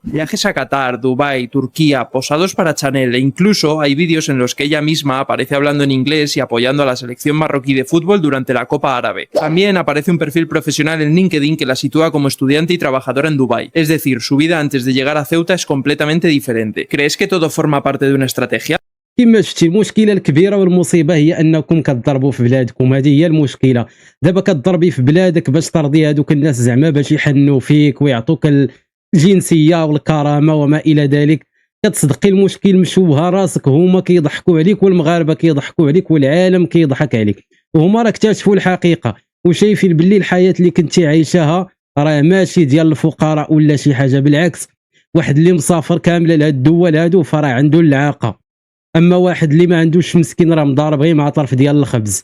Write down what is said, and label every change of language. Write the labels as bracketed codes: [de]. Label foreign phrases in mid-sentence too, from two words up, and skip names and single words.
[es] Viajes a Qatar, Dubái, Turquía, posados para Chanel e incluso hay vídeos en los que ella misma aparece hablando en inglés y apoyando a la selección marroquí de fútbol durante la Copa Árabe. También aparece un perfil profesional en LinkedIn que la sitúa como estudiante y trabajadora en Dubái. Es decir, su vida antes de llegar a Ceuta es completamente diferente. ¿Crees que todo forma parte de una estrategia? [ar] كما شفتي المشكله الكبيره والمصيبه هي انكم كتضربوا في بلادكم، هذه هي المشكله. دابا كتضربي في بلادك باش ترضي هذوك الناس زعما باش يحنوا فيك ويعطوك الجنسيه والكرامه وما الى ذلك. كتصدقي المشكل مشوه راسك، هما كيضحكوا عليك والمغاربه كيضحكوا عليك والعالم كيضحك عليك، وهما راه اكتشفوا الحقيقه وشايفين باللي الحياه اللي كنتي عايشاها راه ماشي ديال الفقراء ولا شي حاجه، بالعكس واحد اللي مسافر كامله لهاد الدول هادو فراه عنده اللعاقه، اما واحد اللي ما عندوش مسكين راه مضارب غير مع طرف ديال الخبز.